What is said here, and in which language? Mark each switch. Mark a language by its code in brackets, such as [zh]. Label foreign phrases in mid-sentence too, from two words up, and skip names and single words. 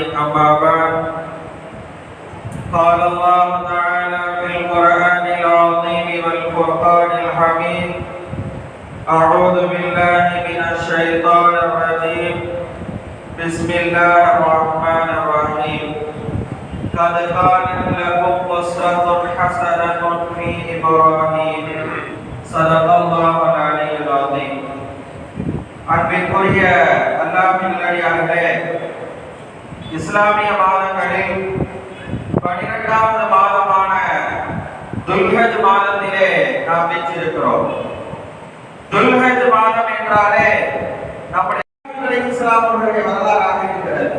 [ar] أما بعد، قال الله تعالى في القرآن العظيم والفرقان الحميد: أعوذ بالله من الشيطان الرجيم. بسم الله الرحمن الرحيم. قد كانت لكم أسوة حسنة في إبراهيم. صدق الله العلي العظيم. [ta] அன்பிற்குரிய அல்லாஹ்வின் நல்லடியார்களே, இஸ்லாமிய மாதங்களில் 12வது மாதமான துல்ஹஜ் மாதத்திலே நாம் வீற்றிருக்கிறோம். துல்ஹஜ் மாதம் என்றாலே நம்முடைய இஸ்லாம் அவர்களுடைய வரலாறாக இருக்கிறது.